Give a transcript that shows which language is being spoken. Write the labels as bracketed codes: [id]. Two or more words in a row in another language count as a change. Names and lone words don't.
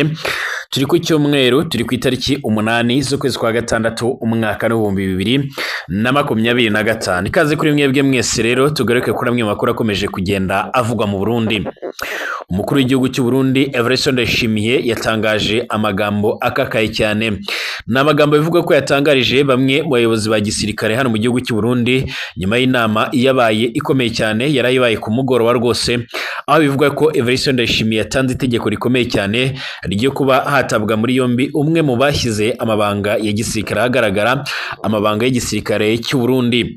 [rw] Turi ku cyumweru, turi ku itariki 8 z'ukwezi kwa gatandatu umwaka w'2025. Ikaze kuri mwebwe mwese rero tugaruke kuri amwe makuru akomeje kugenda avugwa mu Burundi. Umukuru w'igihugu cy'u Burundi Evariste Ndayishimiye yatangaje amagambo akakaye cyane. N'amagambo bivuga ko yatangarije bamwe mu bayobozi ba gisirikare hano mu gihugu cy'u Burundi nyuma y'inama yabaye ikomeye cyane yarayibaye ku mugoroba rwose, aho bivuga ko Evariste Ndayishimiye yatanze itegeko rikomeye cyane ryo kuba hatabwa muri yombi umwe mu bashyize amabanga ya gisirikare ahagaragara, amabanga y'igisirikare cy'u Burundi.